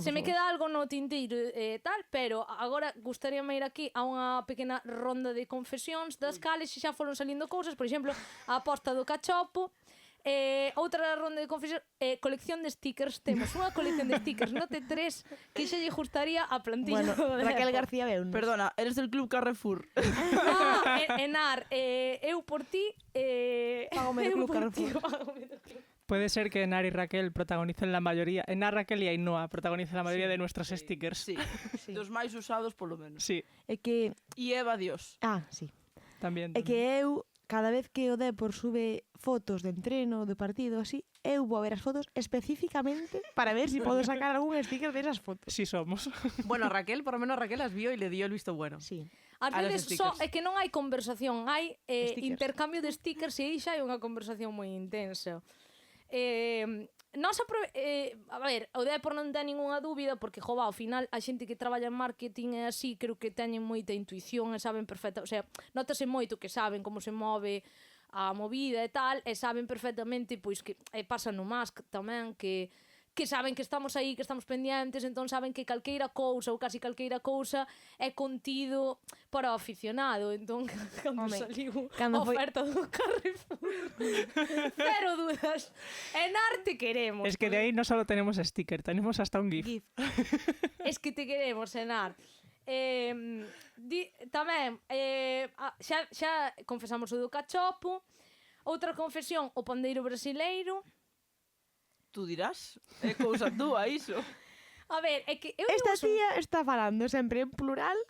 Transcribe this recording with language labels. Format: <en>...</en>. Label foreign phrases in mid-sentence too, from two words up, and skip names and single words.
<gl>se me queda algo no tinteiro tal, pero agora gustaríame ir aquí a unha pequena ronda de confesións das cales xa foron salindo cousas, por exemplo, a aposta do cachopo. Outra ronda de confesións, colección de stickers. Temos unha colección de stickers no T3 que xa lle gustaría a plantilla Bueno, do Raquel Depor. García veunos.</gl> <es>Perdona, eres del Club Carrefour.</es> <gl>Enar, eu por ti Págame do eu Club por ti, Carrefour. págame do Club.</gl> <es>Puede ser que Enar y Raquel protagonicen la mayoría. Enar, Raquel y Ainhoa protagonicen la mayoría de nuestros stickers. Sí, Sí.</es> <gl>dos máis usados polo menos.</gl> <es>Sí,</es> <gl>É que... E Eva Dios.</gl> <es>Sí. también.</es> <gl>É que eu, cada vez que o Depor sube fotos de entreno, de partido, así, eu vou a ver as fotos especificamente para ver si podo sacar algún sticker de esas fotos.</gl> <es>Sí somos. Bueno, Raquel, por lo menos Raquel las vio y le dio el visto bueno. Sí.</es> <gl>Ás</gl> <es>A los</es> <gl>veces</gl> <es>stickers.</es> <gl>é que non hai conversación, hai Stickers. intercambio de stickers e aí xa hai unha conversación moi intensa. A ver, o Depor non ten ningunha dúbida porque, jova, ao final a xente que traballa en marketing e así creo que teñen moita intuición e saben perfecta, o sea, notase moito que saben como se move a movida e tal, e saben perfectamente pois que pasa no Mask tamén que que saben que estamos aí, que estamos pendientes, entón saben que calqueira cousa ou casi calqueira cousa é contido para o aficionado. Entón, cando Home, saliu cando a foi- oferta do Carrefour,</gl> <es>cero dudas, en arte queremos. Es que de ahí no solo tenemos sticker, tenemos hasta un GIF. GIF. Es que te queremos, Enar.</es> <gl>Tamén, xa confesamos o do cachopo. Outra confesión, o pandeiro brasileiro.</gl> <es>Tú dirás,</es> <gl>é cousa túa iso. A ver, é que eu Esta digo tía está falando sempre en plural.</gl>